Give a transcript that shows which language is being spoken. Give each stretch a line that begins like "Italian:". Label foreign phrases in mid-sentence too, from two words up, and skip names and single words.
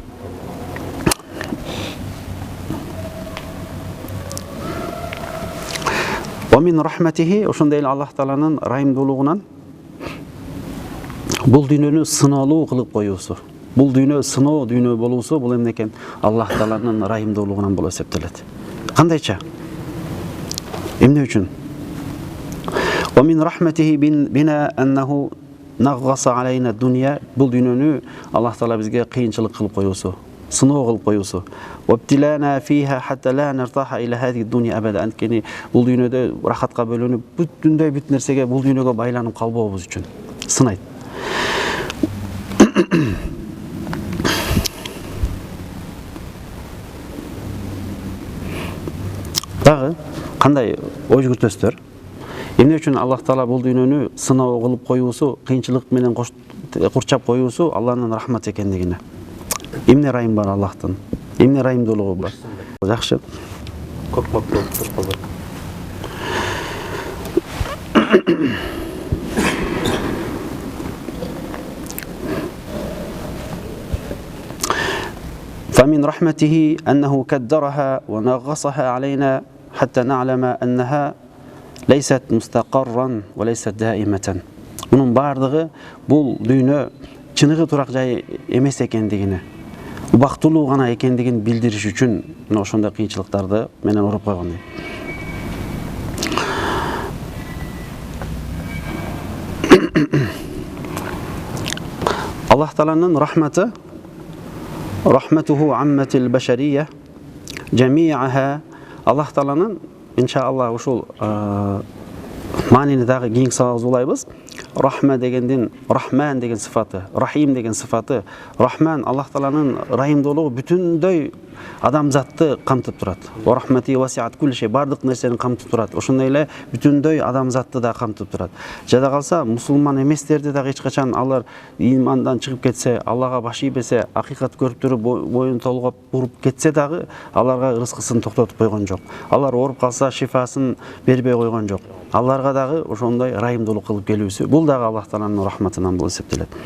Arabic: من رحمته,
Kyrgyz: ошондой эле Аллах Тааланын райымдуулугунан бул дүйнөнү сыноолуу кылып коюусу. Бул дүйнө сыноо дүйнө болуусу, бул эмне экен? Аллах Тааланын райымдуулугунан болуп эсептелет. Кандайча? Эмне үчүн?
Arabic: ومن رحمته بنا أنه نغص علينا الدنيا,
Kyrgyz: бул дүйнөнү Аллах Таала бизге кыйынчылык кылып коюусу, сыноо кылып коюусу.
Arabic: وابتلانا فيها حتى لا نرتاح الى هذه الدنيا ابدا.
Kyrgyz: Анткени бул дүйнөдө рахатка бөлөнүп, бүтүндөй бүт нерсеге, бул дүйнөгө байланып калбообуз үчүн сынайт. Дагы кандай ой жүгүртөсүздөр? Эмне үчүн Аллах Таала бул дүйнөнү сыноо кылып коюусу, кыйынчылык менен курчап коюусу Алланын рахматы экендигине. Эмне райым бар Аллахтын? Эмне райымдуулугу бар? Жакшы. Көп болуп турган.
Arabic: فمن رحمته أنه كدرها ونغصها علينا حتى نعلم أنها ليست مستقرا وليست دائمة.
Kyrgyz: Bunun бардыгы бул дүйнө чыныгы турак жай эмес экендигине, убактылуу гана экендигин билдириш үчүн ошондой кыйынчылыктарды менен уруп койгон. Аллах Тааланын рахматы,
Arabic: رحمته عمت البشرية جميعها.
Kyrgyz: Аллах Тааланын иншааллах ушул маанини дагы кийинки сабагыбызда улайбыз. Рахма дегендин Рахман деген сыфаты, Рахим деген сыфаты. Рахман Аллах Тааланын райымдуулугу бүтүндөй адамзатты камтып турат.
Arabic: ورحمتي وسعت كل شيء,
Kyrgyz: бардык нерсени камтып турат. Ошондой эле бүтүндөй адамзатты да камтып турат. Жада калса мусулман эместерди дагы эч качан алар имандан чыгып кетсе, Аллага баш ийбесе, акыйкат көрүп туруп боюн толгоп буруп кетсе дагы аларга рызкысын токтотуп койгон жок. Алар ооруп калса шифасын бербей койгон жок. Аларга дагы ошондой райымдуулук кылып келүүсү, бул дагы Аллах Тааланын рахматынан болуп эсептелет.